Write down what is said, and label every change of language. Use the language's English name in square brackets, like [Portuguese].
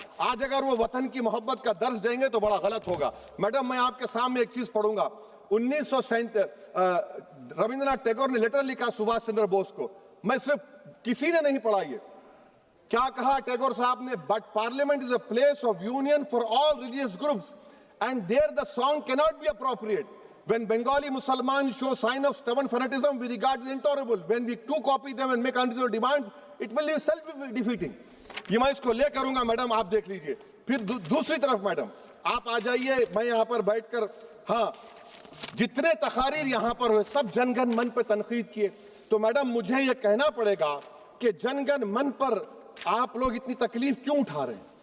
[Hindi] आज अगर वो वतन की मोहब्बत का दर्ज देंगे तो बड़ा गलत होगा। मैडम, मैं आपके सामने एक चीज पढ़ूंगा। 1937 रविंद्रनाथ टैगोर ने लेटर लिखा सुभाष चंद्र बोस को। मैं सिर्फ, किसी ने नहीं पढ़ा ये। क्या कहा टैगोर साहब ने? [English] But parliament is a place of union for all religious groups and there the song can not be appropriate. When Bengali Muslims show sign of stubborn fanaticism, we regard as intolerable. When we too copy them and make unreasonable demands, it will be self-defeating. [Hindi] ये मैं इसको ले करूंगा madam, आप देख लीजिए। फिर दूसरी तरफ मैडम आप आ जाइए, मैं यहाँ पर बैठकर, हाँ, जितने तकारीर यहाँ पर हुए सब जनगण मन पर तनकीद किए। तो मैडम मुझे ये कहना पड़ेगा कि जनगण मन पर आप लोग इतनी तकलीफ क्यों उठा रहे हैं?